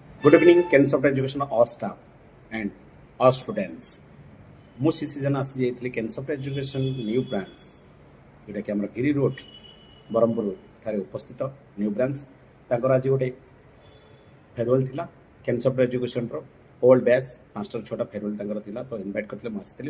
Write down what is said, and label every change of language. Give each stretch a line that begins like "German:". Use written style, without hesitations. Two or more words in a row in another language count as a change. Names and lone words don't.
English: Good evening, Ken Software Education all staff and all students.
Odia: ମୁଁ ସିଜନ ଆସିଯାଇଥିଲି କେନ୍ ସଫ୍ଟୱେର୍ ଏଜୁକେସନ୍
English: new branch
Odia: ଯେଉଁଟାକି ଆମର ଗିରି ରୋଡ଼ ବ୍ରହ୍ମପୁର ଠାରେ ଉପସ୍ଥିତ
English: new branch.
Odia: ତାଙ୍କର ଆଜି ଗୋଟେ ଫେରୱେଲ୍ ଥିଲା କେନ୍ ସଫ୍ଟୱେର୍ ଏଜୁକେସନ୍ର
English: old batch
Odia: 5ଟା 6ଟା ଫେରୱେଲ୍ ତାଙ୍କର ଥିଲା। ତ ଇନଭାଇଟ୍ କରିଥିଲେ, ମୁଁ ଆସିଥିଲି।